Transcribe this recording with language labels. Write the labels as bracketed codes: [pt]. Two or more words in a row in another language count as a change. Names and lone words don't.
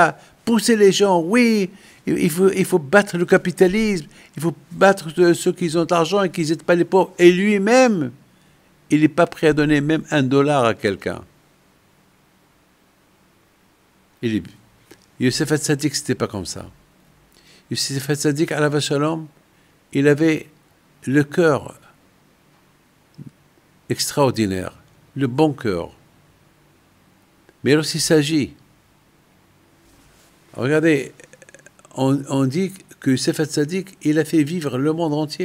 [fr] Il va pousser les gens, oui, Il faut battre le capitalisme, il faut battre ceux qui ont de l'argent et qui n'aident pas les pauvres. Et lui-même, il n'est pas prêt à donner même $1 à quelqu'un. Youssef Hatzadik, c'était pas comme ça. Youssef Hatzadik, [he] עליו השלום, [fr] il avait le cœur extraordinaire, le bon cœur. Mais lorsqu'il s'agit, regardez, on dit que Youssef Hatzadik, il a fait vivre le monde entier.